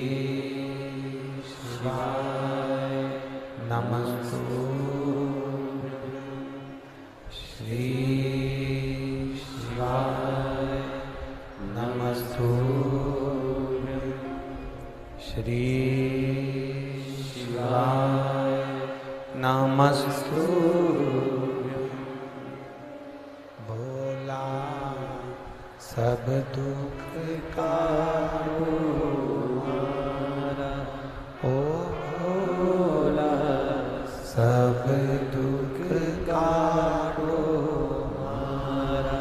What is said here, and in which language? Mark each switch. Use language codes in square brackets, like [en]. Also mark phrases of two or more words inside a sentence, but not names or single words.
[sa] शिवाय नमस्तुभ्यं, श्री शिवाय नमस्तुभ्यं, श्री शिवाय नमस्तुभ्यं। [hi] भोला सब दुख का हमारा, ओ भोला सब दुख का हमारा।